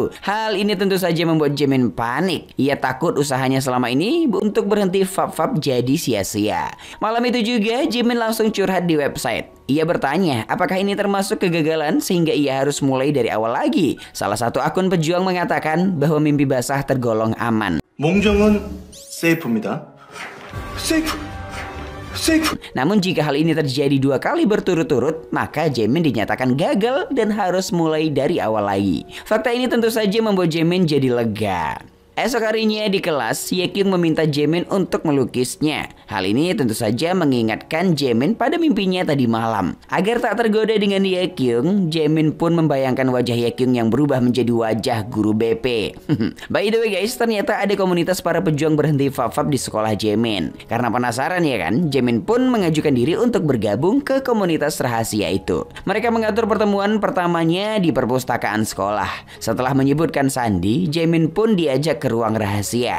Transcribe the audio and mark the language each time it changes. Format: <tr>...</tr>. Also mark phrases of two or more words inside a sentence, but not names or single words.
<id>Hal ini tentu saja membuat Jaemin panik. Ia takut usahanya selama ini untuk berhenti fap-fap jadi sia-sia. Malam itu juga, Jaemin langsung curhat di website. Ia bertanya, apakah ini termasuk kegagalan sehingga ia harus mulai dari awal lagi? Salah satu akun pejuang mengatakan bahwa mimpi basah tergolong aman.</id> <ko>몽정은 세이프입니다. 세이프.</ko> <id>Namun jika hal ini terjadi 2 kali berturut-turut, maka Jaemin dinyatakan gagal dan harus mulai dari awal lagi. Fakta ini tentu saja membuat Jaemin jadi lega. Esok harinya di kelas, Yekyung meminta Jaemin untuk melukisnya. Hal ini tentu saja mengingatkan Jaemin pada mimpinya tadi malam. Agar tak tergoda dengan Yekyung, Jaemin pun membayangkan wajah Yekyung yang berubah menjadi wajah guru BP.</id> <en>By the way guys,</en> <id>ternyata ada komunitas para pejuang berhenti fap-fap di sekolah Jaemin. Karena penasaran ya kan, Jaemin pun mengajukan diri untuk bergabung ke komunitas rahasia itu. Mereka mengatur pertemuan pertamanya di perpustakaan sekolah. Setelah menyebutkan sandi, Jaemin pun diajak ke ruang rahasia.</id>